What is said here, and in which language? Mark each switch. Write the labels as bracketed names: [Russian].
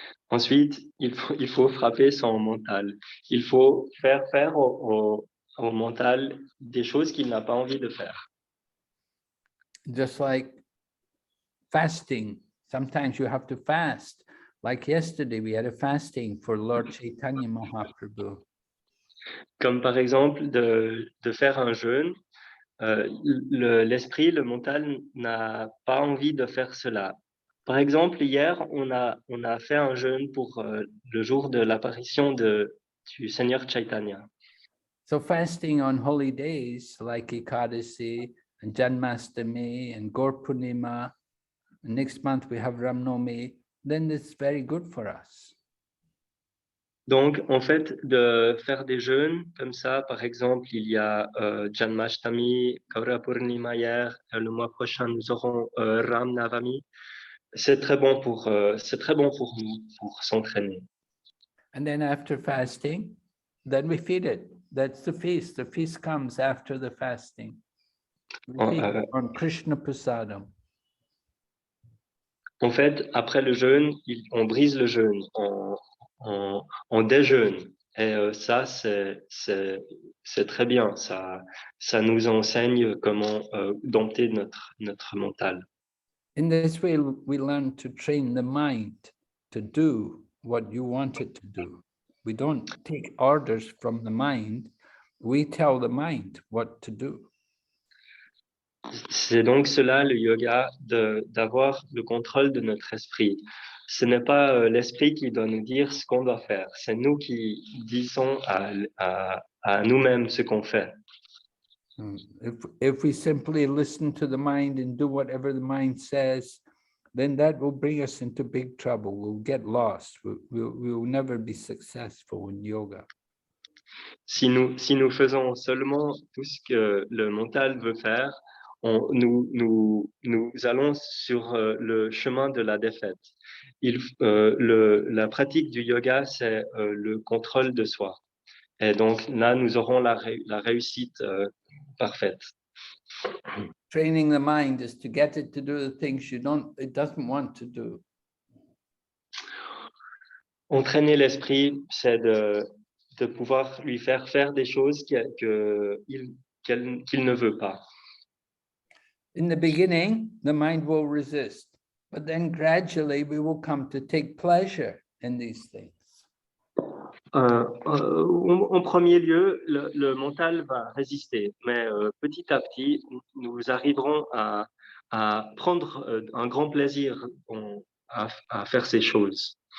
[French] Ensuite, il faut frapper son mental. Il faut faire au mental des choses qu'il n'a pas envie de faire. [English] Just like fasting. Sometimes you have to fast. Like yesterday, we had a fasting for Lord Chaitanya Mahaprabhu. [French] Comme par exemple de faire un jeûne. L'esprit, le mental n'a pas envie de faire cela. Par exemple, hier, on a fait un jeûne pour le jour de l'apparition du Seigneur Chaitanya. [English] So fasting on holy days like Ekadasi and Janmashtami and Gaur Purnima, and next month we have Ramnami, then it's very good for us. [French] Donc, en fait, de faire des jeûnes comme ça, par exemple, il y a Janmashtami, Gaura Purnima hier, le mois prochain, nous aurons Ram Navami. C'est très bon pour nous, pour s'entraîner. [English] And then after fasting, then we feed it. That's the feast. The feast comes after the fasting. We feed it on Krishna Prasadam. [French] En fait, après le jeûne, on brise le jeûne, on déjeune. Et ça, c'est très bien. Ça nous enseigne comment dompter notre mental. [English] In this way, we learn to train the mind to do what you want it to do. We don't take orders from the mind. We tell the mind what to do. [French] C'est donc cela, le yoga, d'avoir le contrôle de notre esprit. Ce n'est pas l'esprit qui doit nous dire ce qu'on doit faire. C'est nous qui disons à nous-mêmes ce qu'on fait. [English] If we simply listen to the mind and do whatever the mind says, then that will bring us into big trouble. We'll get lost. We'll never be successful in yoga. [French] Si nous faisons seulement tout ce que le mental veut faire, nous allons sur le chemin de la défaite. La pratique du yoga, c'est le contrôle de soi. Et donc là, nous aurons la réussite parfaite. [English] Training the mind is to get it to do the things it doesn't want to do. [French] Entraîner l'esprit, c'est de pouvoir lui faire des choses qu'il ne veut pas. [English] In the beginning, the mind will resist, but then gradually we will come to take pleasure in these things. [French] En premier lieu, le mental va résister, mais petit à petit, nous arriverons à prendre un grand plaisir à faire ces choses.